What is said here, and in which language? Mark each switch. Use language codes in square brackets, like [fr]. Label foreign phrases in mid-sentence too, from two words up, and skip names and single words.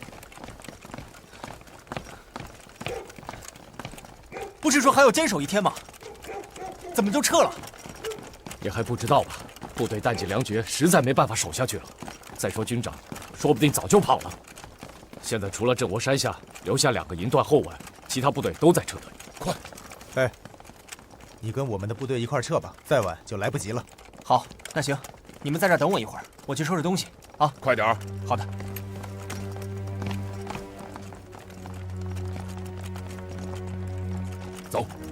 [zh] 不是說還有堅守1天嗎？怎麼就撤了？你還不知道吧？部隊彈盡糧絕，實在沒辦法守下去了。再說軍長，說不定早就跑了。現在除了鎮窩山下留下2個營段後援，其他部隊都在撤退。快！哎，你跟我們的部隊一塊撤吧，再晚就來不及了。好，那行，你們在這兒等我一會兒，我去收拾東西啊。快點兒。好的。走。